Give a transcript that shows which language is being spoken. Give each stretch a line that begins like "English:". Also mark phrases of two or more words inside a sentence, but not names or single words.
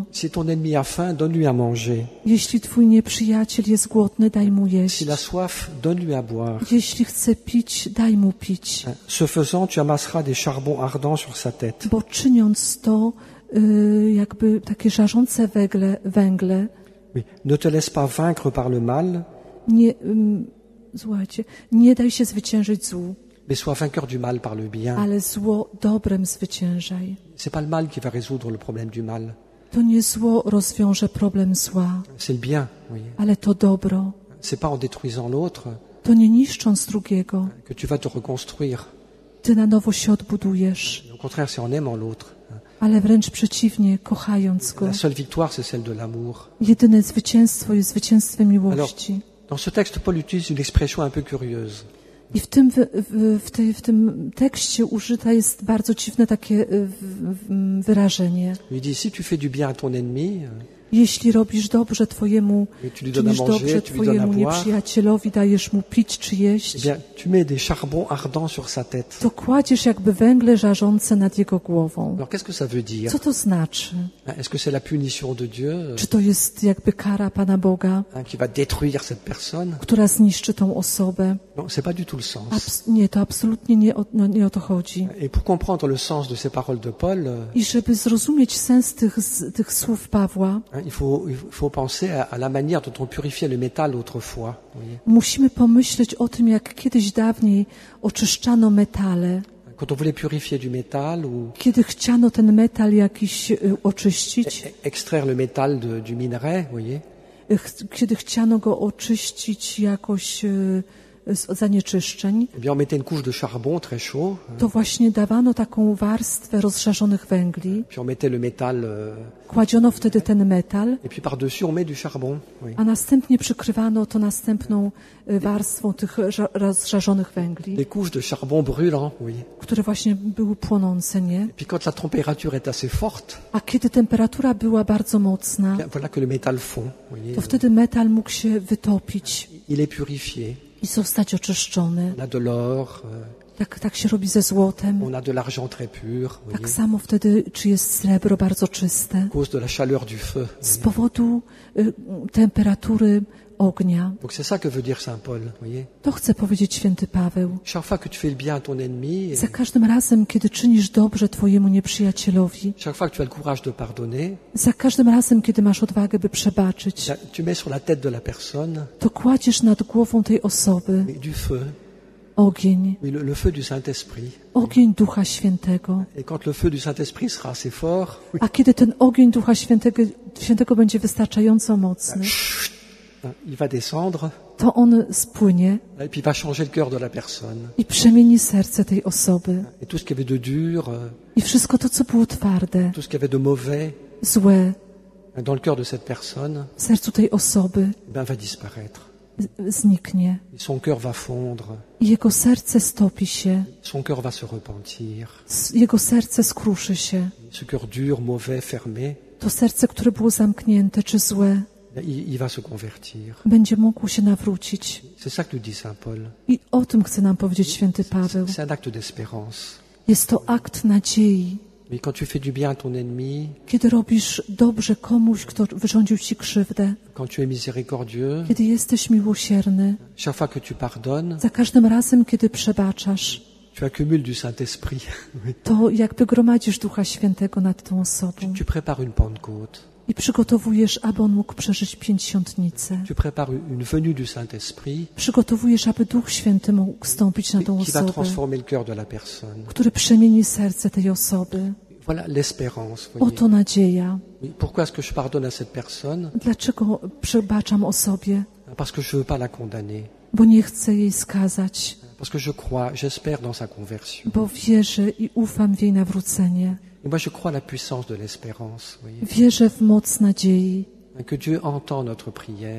French: Si ton ennemi a faim, donne-lui à manger.
Polish: Jeśli twój nieprzyjaciel jest głodny, daj mu jeść.
French: S'il a soif, donne-lui à boire.
Polish: Jeśli chce pić, daj mu pić.
French: Ce faisant, tu amasseras des charbons ardents sur sa tête.
Polish: Bo czyniąc to, jakby takie żarzące węgle,
French: Oui. Ne te laisse pas vaincre par le mal,
Polish: słuchajcie, nie daj się zwyciężyć złu,
French: mais sois vainqueur du mal par le bien.
Polish: ale zło dobrem zwyciężaj.
French: C'est pas le mal qui va résoudre le problème du mal.
Polish: To nie zło rozwiąże problem zła,
French: C'est le bien, oui.
Polish: ale to dobro.
French: C'est pas en détruisant l'autre
Polish: To nie niszcząc drugiego,
French: que tu vas te reconstruire.
Polish: ty na nowo się odbudujesz,
French: Au contraire, c'est en aimant l'autre.
Polish: ale wręcz przeciwnie, kochając go.
French: La seule victoire, c'est celle de l'amour.
Polish: Jedyne zwycięstwo jest zwycięstwem miłości.
French: Dans ce texte, Paul utilise une expression un peu curieuse.
Polish: I w tym tekście użyte jest bardzo dziwne takie wyrażenie.
French: Il dit, si tu fais du bien à ton ennemi,
Polish: Jeśli robisz dobrze twojemu,
French: et tu lui donnes à
Polish: czynisz
French: manger,
Polish: dobrze
French: tu lui donnes à
Polish: twojemu
French: boire,
Polish: nieprzyjacielowi, dajesz mu pić czy eh jeść,
French: bien, tu mets des charbons ardents sur sa tête.
Polish: to kładziesz jakby węgle żarzące nad jego głową.
French: Alors, qu'est-ce que ça veut dire?
Polish: Co to znaczy?
French: Est-ce que c'est la punition de Dieu
Polish: Czy to jest jakby kara Pana Boga,
French: qui va détruire cette personne?
Polish: która zniszczy tą osobę?
French: Non, c'est pas du tout le sens.
Polish: Nie, to absolutnie nie o to chodzi.
French: Et pour comprendre le sens de ces paroles de Paul,
Polish: I żeby zrozumieć sens tych słów Pawła,
French: il faut penser à la manière dont on purifiait le métal autrefois. Voyez.
Polish: musimy pomyśleć o tym, jak kiedyś dawniej oczyszczano metale.
French: Quand on voulait purifier du métal ou
Polish: Kiedy chciano ten metal jakiś oczyścić,
French: extraire le métal du minerai, voyez,
Polish: kiedy chciano go oczyścić jakoś z zanieczyszczeń,
French: eh bien on mettait une couche de charbon très chaud,
Polish: to właśnie dawano taką warstwę rozżarzonych węgli,
French: puis on mettait le métal,
Polish: kładziono wtedy ten metal,
French: et puis par-dessus on met du charbon. Oui.
Polish: a następnie przykrywano to następną warstwą tych rozżarzonych węgli,
French: Des couches de charbon brûlant, oui.
Polish: które właśnie były płonące, nie?
French: Et puis quand la température est assez forte,
Polish: A kiedy temperatura była bardzo mocna,
French: bien, voilà que le métal fond. Voyez.
Polish: to wtedy metal mógł się wytopić
French: Il est purifié.
Polish: i zostać oczyszczony.
French: On a de l'or,
Polish: Tak się robi ze złotem.
French: on a de l'argent très pur,
Polish: Tak
French: voyez,
Polish: samo wtedy, czy jest srebro bardzo czyste,
French: à cause de la chaleur du feu.
Polish: z powodu temperatury ognia.
French: Donc c'est ça que veut dire Saint Paul, voyez.
Polish: To chce powiedzieć święty Paweł.
French: Chaque fois que tu fais le bien à ton ennemi,
Polish: Za każdym razem, kiedy czynisz dobrze twojemu nieprzyjacielowi,
French: chaque fois que tu as le courage de pardonner,
Polish: za każdym razem, kiedy masz odwagę, by przebaczyć,
French: tu mets sur la tête de la personne
Polish: to kładziesz nad głową tej osoby
French: du feu,
Polish: ogień,
French: oui, le feu du Saint-Esprit.
Polish: ogień Ducha Świętego.
French: Et quand le feu du Saint-Esprit sera assez fort,
Polish: A kiedy ten ogień Ducha Świętego będzie wystarczająco mocny,
French: il va descendre
Polish: to on spłynie
French: et puis il va changer le cœur de la personne.
Polish: i przemieni serce tej osoby.
French: Et tout ce qui avait de dur,
Polish: I wszystko to, co było twarde,
French: tout ce qui avait de mauvais
Polish: złe
French: dans le cœur de cette personne,
Polish: w sercu tej osoby,
French: eh ben, va disparaître.
Polish: zniknie.
French: Et son cœur va fondre.
Polish: I jego serce stopi się,
French: Son cœur va se repentir.
Polish: jego serce skruszy się.
French: Ce cœur dur, mauvais, fermé,
Polish: To serce, które było zamknięte czy złe,
French: il va se convertir.
Polish: będzie mógł się nawrócić.
French: C'est ça que nous dit saint Paul.
Polish: I o tym chce nam powiedzieć święty Paweł.
French: C'est un acte d'espérance.
Polish: Jest to akt nadziei.
French: Mais quand tu fais du bien à ton ennemi,
Polish: Kiedy robisz dobrze komuś, kto wyrządził ci krzywdę,
French: quand tu es miséricordieux,
Polish: kiedy jesteś miłosierny,
French: chaque fois que tu pardonnes,
Polish: za każdym razem, kiedy przebaczasz,
French: tu accumules du Saint-Esprit. Oui.
Polish: to jakby gromadzisz Ducha Świętego nad tą osobą
French: Tu prépares une Pentecôte.
Polish: i przygotowujesz, aby on mógł przeżyć Pięćdziesiątnicę.
French: Tu prépares une venue du Saint-Esprit
Polish: Przygotowujesz, aby Duch Święty mógł wstąpić na tą
French: qui va
Polish: osobę,
French: transformer le cœur de la personne.
Polish: który przemieni serce tej osoby.
French: Voilà l'espérance. Voyez.
Polish: Oto nadzieja.
French: Oui, pourquoi est-ce que je pardonne à cette personne?
Polish: Dlaczego przebaczam osobie?
French: Parce que je ne veux pas la condamner.
Polish: Bo nie chcę jej skazać,
French: Parce que je crois, j'espère dans sa conversion.
Polish: bo wierzę i ufam w jej nawrócenie.
French: Et moi, je crois à la puissance de l'espérance. Voyez.
Polish: Wierzę w moc nadziei,
French: Que Dieu entend notre prière